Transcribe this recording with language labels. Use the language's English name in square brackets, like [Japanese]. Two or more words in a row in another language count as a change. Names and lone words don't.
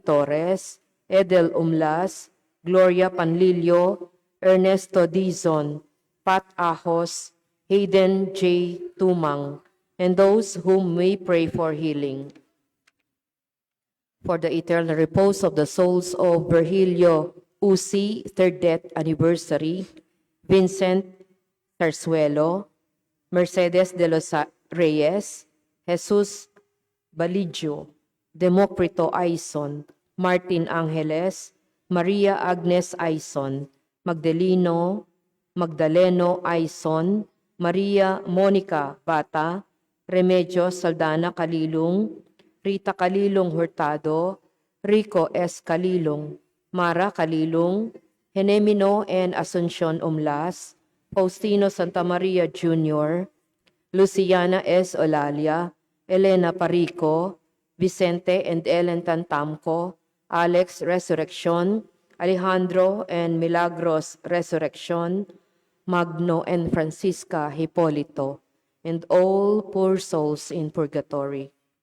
[English] Torres, Edel Umlas, Gloria Panlilio, Ernesto Dizon, Pat Ahos, Hayden J. Tumang, and those whom we pray for healing. For the eternal repose of the souls of Virgilio Uzi, third death anniversary, Vincent Tarsuelo, Mercedes de los Reyes, Jesus Baligio, Democrito Aison, Martin Angeles, Maria Agnes Aison, Magdaleno Aison, Maria Monica Bata, Remedios Saldana Kalilong, Rita Kalilong Hurtado, Rico S. Kalilong, Mara Kalilong, Henemino and Asuncion Umlas, Faustino Santa Maria Jr., Luciana S. Olalia, Elena Parico, Vicente and Ellen Tantamco, Alex Resurrection, Alejandro and Milagros Resurrection, Magno and Francisca Hipolito, and all poor souls in purgatory.